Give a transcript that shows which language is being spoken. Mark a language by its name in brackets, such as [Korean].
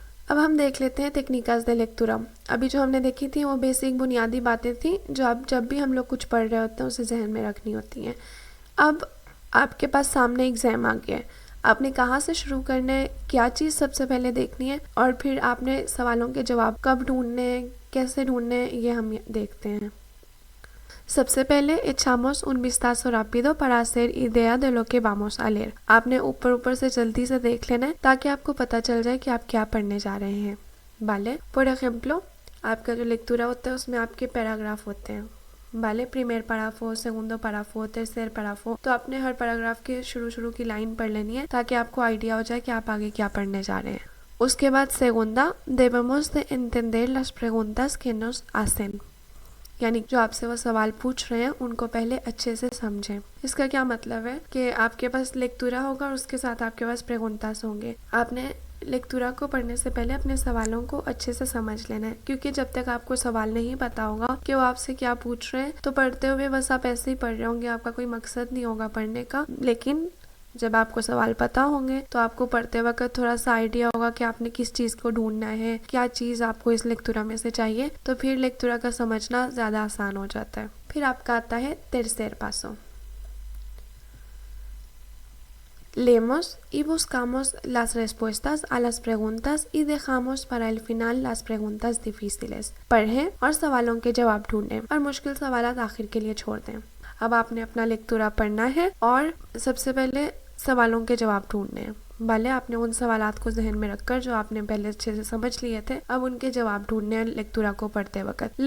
[Hindi] अब हम देख लेते हैं टेक्निकास दे लेक्चरा। अभी जो हमने देखी थी वो बेसिक बुनियादी बातें थी जो आप जब भी हम लोग कुछ पढ़ रहे होते हैं उसे जहन में रखनी होती हैं। अब आपके पास सामने एग्ज़ाम आ गया है, आपने कहाँ से शुरू करना है, क्या चीज़ सबसे पहले देखनी है और फिर आपने सवालों के जवाब कब ढूंढने हैं, कैसे ढूंढने हैं, ये हम देखते हैं। सबसे पहले [Spanish] echamos un vistazo rápido para hacer idea de lo que vamos a leer। [Hindi] आपने ऊपर ऊपर से जल्दी से देख लेना है ताकि आपको पता चल जाए कि आप क्या पढ़ने जा रहे हैं। [Spanish] vale, por ejemplo, [Hindi] आपका जो लेक्चरा होता है उसमें आपके पैराग्राफ होते हैं। [Spanish] vale, primer párrafo, segundo párrafo, tercer párrafo। [Hindi] तो आपने हर पैराग्राफ के शुरू की लाइन पढ़ लेनी है ताकि आपको आइडिया हो जाए कि आप आगे क्या पढ़ने जा रहे हैं। उसके बाद [Spanish] segunda, debemos de entender las preguntas que nos hacen। [Hindi] यानी जो आपसे वो सवाल पूछ रहे हैं उनको पहले अच्छे से समझें। इसका क्या मतलब है कि आपके पास लेक्चरा होगा और उसके साथ आपके पास प्रेगुंतास होंगे। आपने लेक्चरा को पढ़ने से पहले अपने सवालों को अच्छे से समझ लेना है क्योंकि जब तक आपको सवाल नहीं पता होगा कि वो आपसे क्या पूछ रहे हैं तो पढ़ते हुए बस आप ऐसे ही पढ़ रहे होंगे, आपका कोई मकसद नहीं होगा पढ़ने का। लेकिन जब आपको सवाल पता होंगे तो आपको पढ़ते वक्त थोड़ा सा आइडिया होगा कि आपने किस चीज़ को ढूंढना है, क्या चीज़ आपको इस लेक्चुरा में से चाहिए, तो फिर लेक्चुरा का समझना ज़्यादा आसान हो जाता है। फिर आपका आता है [Spanish] tercer paso. Leemos y buscamos las respuestas a las preguntas y dejamos para el final las preguntas difíciles. [Hindi] पढ़ें और सवालों के जवाब ढूंढें और मुश्किल सवाल आखिर के लिए छोड़ दें। अब आपने अपना लेक्चुरा पढ़ना है और सबसे पहले सवालों के जवाब ढूंढने हैं। भले आपने उन सवालात को जहन में रखकर जो आपने पहले अच्छे से समझ लिए थे, अब उनके जवाब ढूंढने हैं लेक्चुरा को पढ़ते वक्त।